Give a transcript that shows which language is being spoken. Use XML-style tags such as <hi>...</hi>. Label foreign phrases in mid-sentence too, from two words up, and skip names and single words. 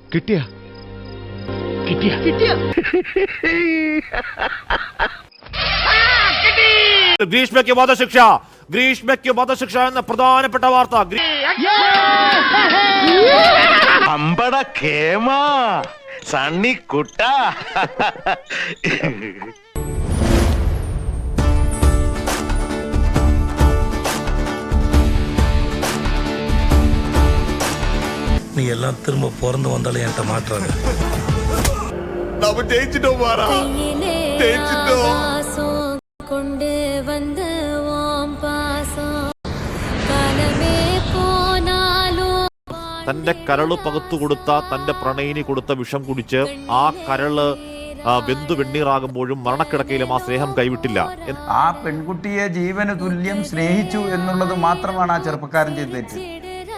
<ml>ഗ്രീഷ്മയ്ക്ക് വധശിക്ഷ, ഗ്രീഷ്മയ്ക്ക് വധശിക്ഷ എന്ന പ്രധാനപ്പെട്ട വാർത്ത. അമ്പട കേമാ സണ്ണിക്കുട്ട.</ml> <ta>நீ எல்லாம் திரும்ப பிறந்து வந்தாலும் என்கிட்ட மாட்டுறாங்க. நம்ம ஜெயிச்சிட்டோம் பாரா, ஜெயிச்சிட்டோம். கொண்டு வந்த ஓம் பாசம் காலமே போனாலும்</ta> <ml>തന്റെ കരള് പകുത്തു കൊടുത്ത തന്റെ പ്രണയിനി കൊടുത്ത വിഷം കുടിച്ച് ആ കരള് വെന്തു വെണ്ണീറാകുമ്പോഴും മരണക്കിടക്കയിലും ആ സ്നേഹം കൈവിട്ടില്ല. ആ പെൺകുട്ടിയെ ജീവന് തുല്യം സ്നേഹിച്ചു എന്നുള്ളത് മാത്രമാണ് ആ ചെറുപ്പക്കാരൻ ചെയ്ത തെറ്റ്.</ml>